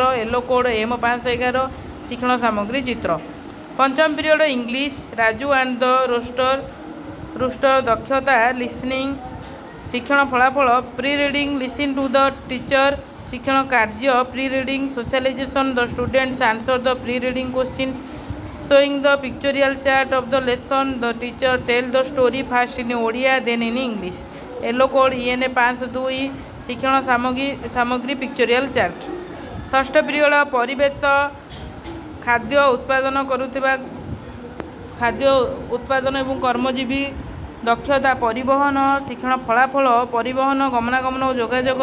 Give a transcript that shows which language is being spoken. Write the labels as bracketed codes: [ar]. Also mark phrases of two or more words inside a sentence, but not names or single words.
[en] yellow code [or] M 511। ଶିକ୍ଷଣ ସାମଗ୍ରୀ ଚିତ୍ର। ପଞ୍ଚମ ପିରିୟଡ଼ ଇଂଲିଶ। ରାଜୁ ଆଣ୍ଡ ଦ ରୁଷ୍ଟର। ଦକ୍ଷତା ଲିସନିଂ। ଶିକ୍ଷଣ ଫଳାଫଳ [en] pre reading listen to the teacher. [or] ଶିକ୍ଷଣ କାର୍ଯ୍ୟ [en] pre reading socialisation the students answer the pre reading questions showing the pictorial chart of the lesson. The teacher tell the story first in Odia then in English. yellow code [or] EN 502। ଶିକ୍ଷଣ ସାମଗ୍ରୀ [en] pictorial chart. [or] ଷଷ୍ଠ ପିରିୟଡ଼ ପରିବେଶ। ଖାଦ୍ୟ ଉତ୍ପାଦନ ଏବଂ କର୍ମଜୀବୀ। ଦକ୍ଷତା ପରିବହନ। ଶିକ୍ଷଣ ଫଳାଫଳ ପରିବହନ ଗମନାଗମନ ଓ ଯୋଗାଯୋଗ।